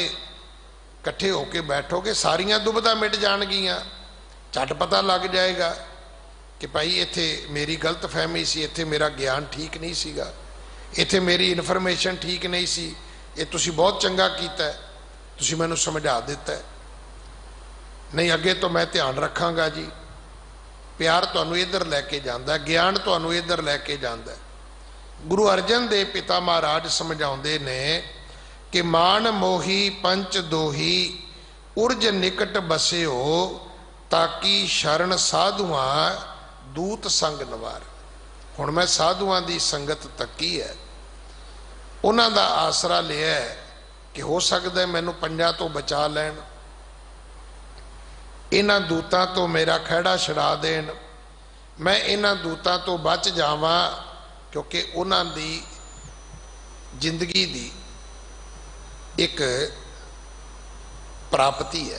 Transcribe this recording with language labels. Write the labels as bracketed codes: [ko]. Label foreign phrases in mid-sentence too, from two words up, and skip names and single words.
[pa] ਇਕੱਠੇ ਹੋਕੇ ਬੈਠੋਗੇ ਸਾਰੀਆਂ ਦੁਬਦਾ ਮਿਟ ਜਾਣਗੀਆਂ, ਝੱਟ ਪਤਾ ਲੱਗ ਜਾਏਗਾ ਕਿ ਭਾਈ ਇੱਥੇ ਮੇਰੀ ਗਲਤ ਫਹਿਮੀ ਸੀ, ਇੱਥੇ ਮੇਰਾ ਗਿਆਨ ਠੀਕ ਨਹੀਂ ਸੀਗਾ, ਇੱਥੇ ਮੇਰੀ ਇਨਫਾਰਮੇਸ਼ਨ ਠੀਕ ਨਹੀਂ ਸੀ, ਇਹ ਤੁਸੀਂ ਬਹੁਤ ਚੰਗਾ ਕੀਤਾ ਹੈ, ਤੁਸੀਂ ਮੈਨੂੰ ਸਮਝਾ ਦਿੱਤਾ ਹੈ, ਨਹੀਂ ਅੱਗੇ ਤੋ ਮੈਂ ਧਿਆਨ ਰੱਖਾਂਗਾ ਜੀ। ਪਿਆਰ ਤੁਹਾਨੂੰ ਇੱਧਰ ਲੈਕੇ ਜਾਂਦਾ ਹੈ, ਗਿਆਨ ਤੁਹਾਨੂੰ ਇੱਧਰ ਲੈਕੇ ਜਾਂਦਾ ਹੈ। ਗੁਰੂ ਅਰਜਨ ਦੇਵ ਪਿਤਾ ਮਹਾਰਾਜ ਸਮਝਾਉਂਦੇ ਨੇ ਕਿ ਮਾਨ ਮੋਹੀ ਪੰਚ ਦੋਹੀ ਉਰਜ ਨਿਕਟ ਬਸਿਓ, ਤਾਕਿ ਸ਼ਰਣ ਸਾਧੂਆਂ ਦੂਤ ਸੰਗ ਨਵਾਰ। ਹੁਣ ਮੈਂ ਸਾਧੂਆਂ ਦੀ ਸੰਗਤ ਤੱਕੀ ਹੈ, ਉਨ੍ਹਾਂ ਦਾ ਆਸਰਾ ਲਿਆ ਹੈ ਕਿ ਹੋ ਸਕਦਾ ਹੈ ਮੈਨੂੰ ਪੰਜਾਂ ਤੋ ਬਚਾ ਲੈਣ, ਇਨ੍ਹਾਂ ਦੂਤਾਂ ਤੋ ਮੇਰਾ ਖੈੜਾ ਛੜਾ ਦੇਣ, ਮੈਂ ਇਨ੍ਹਾਂ ਦੂਤਾਂ ਤੋ ਬਚ ਜਾਵਾਂ, ਕਿਉਂਕਿ ਉਨ੍ਹਾਂ ਦੀ ਜ਼ਿੰਦਗੀ ਦੀ ਇੱਕ ਪ੍ਰਾਪਤੀ ਹੈ।